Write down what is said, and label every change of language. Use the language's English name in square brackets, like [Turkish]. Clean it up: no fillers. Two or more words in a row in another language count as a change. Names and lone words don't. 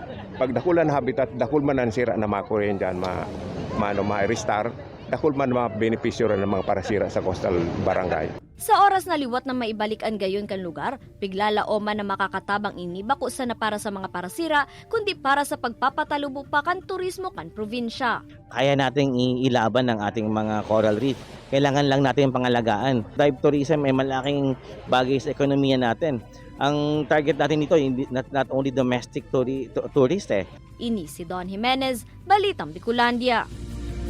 [Bikol] Pagdakula na habitat, dakul man ang sira na makuren dyan, ma-restart, dakul man mga benepisyo ng mga parasira sa coastal barangay. Sa oras na liwat na maibalik ang gayon kan lugar, piglalaoman na makakatabang ini bako sa na para sa mga parasira, kundi para sa pagpapatalubo pa kan turismo kan probinsya. [Filipino] Kaya nating ilaban ng ating mga coral reef. Kailangan lang natin pangalagaan. [English] Dive tourism [Filipino] ay malaking bagay sa ekonomiya natin. Ang target natin dito, [English] not only domestic tourist. [Bikol] Ini si Don Jimenez, Balitang Bicolandia.